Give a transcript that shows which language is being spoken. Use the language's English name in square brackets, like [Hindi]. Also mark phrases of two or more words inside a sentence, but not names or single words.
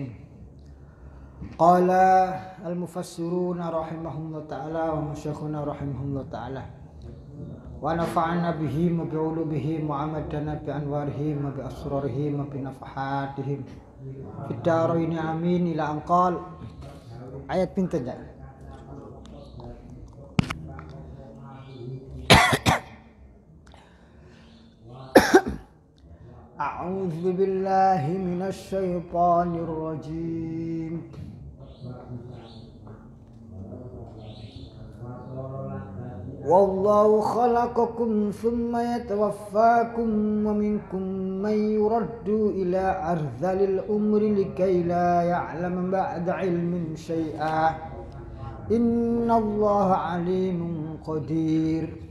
[Arabic] قال المفسرون رحمهم الله تعالى ومشايخنا رحمهم الله تعالى ونفعنا بهم وبعلومهم وعمدنا بأنوارهم وبأسرارهم وبنفحاتهم في الدارين آمين. إلى أن قال [Javanese] ayat pinten ya. [Arabic] أعوذ بالله من الشيطان الرجيم. والله خلقكم ثم يتوفاكم ومنكم من يرد إلى أرذل الأمر لكي لا يعلم بعد علم شيئا إن الله عليم قدير.